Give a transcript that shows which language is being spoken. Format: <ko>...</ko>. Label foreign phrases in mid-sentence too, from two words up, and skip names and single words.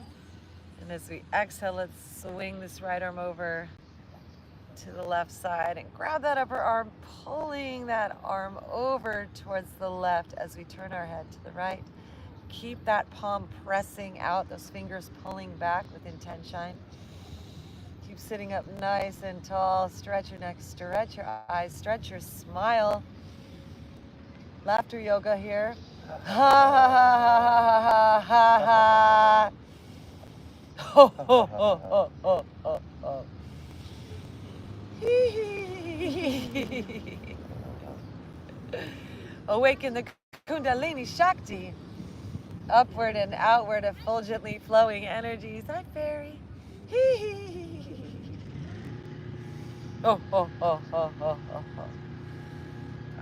<en>And as we exhale, let's swing this right arm over to the left side and grab that upper arm, pulling that arm over towards the left as we turn our head to the right. Keep that palm pressing out, those fingers pulling back with intention. Keep sitting up nice and tall. Stretch your neck, stretch your eyes, stretch your smile. Laughter yoga here. Ha ha ha ha ha ha. Ho ho ho ho ho ho ho. Awaken the Kundalini Shakti. Upward and outward, effulgently flowing energies. Hi, fairy. Oh, oh, oh, oh, oh, oh, oh.</en>